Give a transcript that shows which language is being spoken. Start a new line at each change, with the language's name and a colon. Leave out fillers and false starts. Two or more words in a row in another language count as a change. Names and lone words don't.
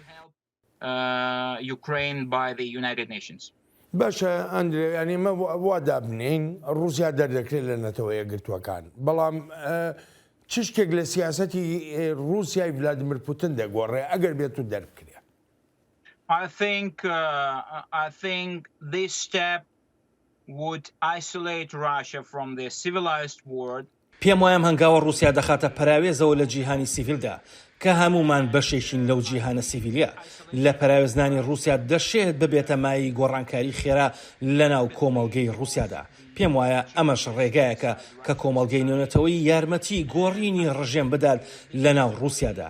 Central Kurdish: باشە ئەندرێ ینی مە وا دابنین رووسیا دەردەکرێت لە نەتەوە یەکگرتوەکان بەڵام چ شتێک لە سیاسەتی رووسیای ڤلادیمیر پوتین دەگۆڕێ ئەگەر بێت و دەربکرێت.
English: I think this step would isolate Russia from the civilized world.
Central Kurdish: پێم وایم هەنگاوە رووسیا دەخاتە پەراوێزەوە لە جیهانی سیڤیلدا کە هەمومان بەشێکین لەو جیهانە سیڤیلیا. لە پەراوێزنانی رووسیا دەشێت ببێتە مای گۆڕانکاری خێرا لەناو کۆمەڵگەی رووسیادا. پێم وایە ئەمەش ڕێگایەکە کە کۆمەڵگەی نێونەتەوەی یارمەتی گۆڕینی ڕژێم بدات لەناو رووسیادا.